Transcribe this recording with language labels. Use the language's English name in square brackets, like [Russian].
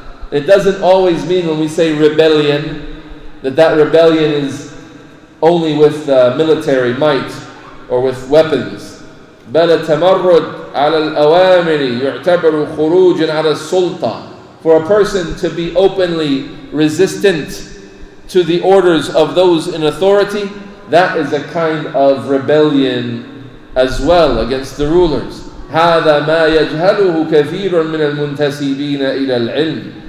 [English] It doesn't always mean when we say rebellion that rebellion is only with military might or with weapons. [Arabic] بل التمرد على الأوامر يعتبر خروجا على السلطة. [English] For a person to be openly resistant to the orders of those in authority, that is a kind of rebellion as well against the rulers. [Arabic] هذا ما يجهله كثير من المنتسبين إلى العلم.